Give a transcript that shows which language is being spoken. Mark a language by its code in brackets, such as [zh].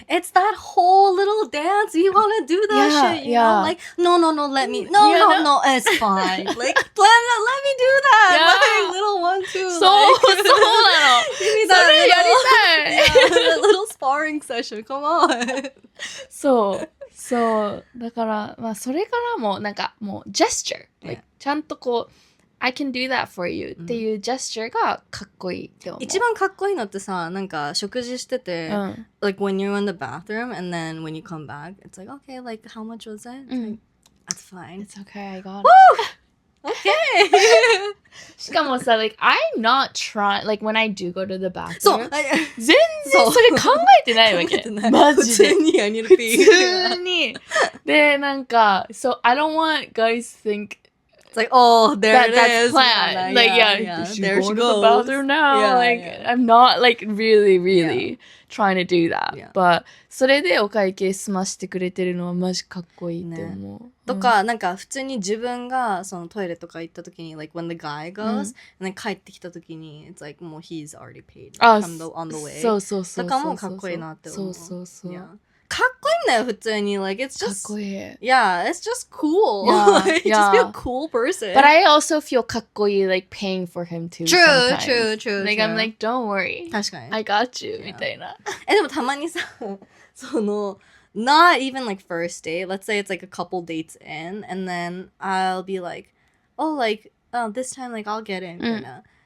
[en] It's that whole little dance. You want to do that shit, you know? Like, no, let me. No, it's fine. Like, let me do that. Like, little 1, 2. [ja] そうなの. [en] Give me that [ja] それやりたい. [en] that little sparring session. Come on. [ja] そうだからまあそれからもなんかもうジェスチャー、like ちゃんとこう [en] I can do that for you [ja] っていうジェスチャーがかっこいいって思う。一番かっこいいのってさ、なんか食事してて、 [en] like when you're in the bathroom and then when you come back, it's like, okay, like how much was it? Like, that's fine. It's okay, I got it. Okay. しかもさ、like I'm not trying, like when I do go to the bathroom. [ja] そう。全然それ考えてないわけ。マジで。 [en] 普通に I need to pee. [ja] 普通に。 [en] で、なんか、so I don't want guys to think it's like, oh, there it that's is. planned. Like, yeah, there she goes. To the bathroom now. I'm not like really trying to do that. [ja] But それでお会計済ましてくれてるのはマジかっこいいって思う。とか、なんか普通に自分がそのトイレとか行った時に、 [en] like when the guy goes, and then [ja] 帰ってきた時に、 [en] it's like もう he's already paid on the way. [ja] そうとかもかっこいいなって思う。そう。かっこいいんだよ、普通に。 [en] Like, it's just... [ja] かっこいい。 [en] Yeah, it's just cool. Just be a cool person. But I also feel かっこいい like paying for him too sometimes. True. Like, I'm like, don't worry. [ja] 確かに。 [en] I got you. みたいな。 [ja] でもたまにさ、その、 [en] not even like first date. Let's say it's like a couple dates in, and then I'll be like, oh, like, this time, like, I'll get in, みたいな。